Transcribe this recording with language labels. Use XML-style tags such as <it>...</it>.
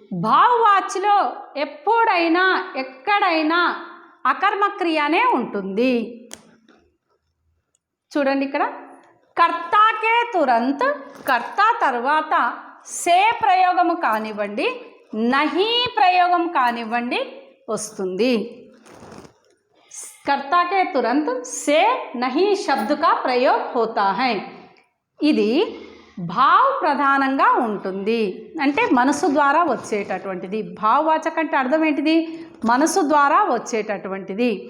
<te>భావవాచ్యలో ఎప్పుడైనా ఎక్కడైనా అకర్మక్రియనే ఉంటుంది. చూడండి ఇక్కడ</te> <hi>కర్తాకే తురంత్,</hi> <te>కర్త తర్వాత సే ప్రయోగము కానివ్వండి, నహీ ప్రయోగం కానివ్వండి వస్తుంది.</te> <hi>कर्ता के तुरंत से नहीं शब्द का प्रयोग होता है.</hi> <te>ఇది భావ ప్రధానంగా ఉంటుంది, అంటే మనసు ద్వారా వచ్చేటటువంటిది. భావవాచక అంటే అర్థం ఏంటిది? మనసు ద్వారా వచ్చేటటువంటిది.</te>